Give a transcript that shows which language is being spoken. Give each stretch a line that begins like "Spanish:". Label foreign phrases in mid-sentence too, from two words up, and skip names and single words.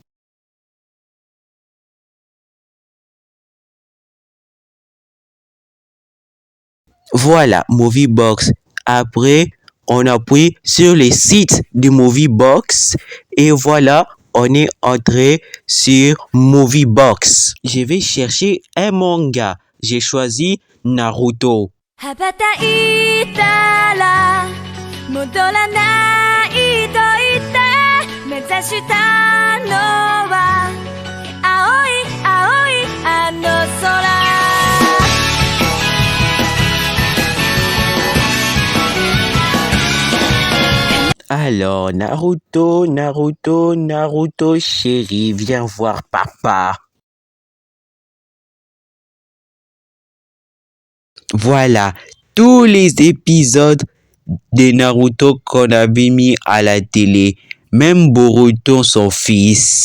French: Voilà, MovieBox. Après, on appuie sur le site de MovieBox et voilà, on est entré sur MovieBox. Je vais chercher un manga. J'ai choisi Naruto.
Japanese: 羽ばたいたら戻らないと言って目指したのは青い青いあの空
French: Alors, Naruto, chérie, viens voir papa. Voilà, tous les épisodes de Naruto qu'on avait mis à la télé, même Boruto, son fils.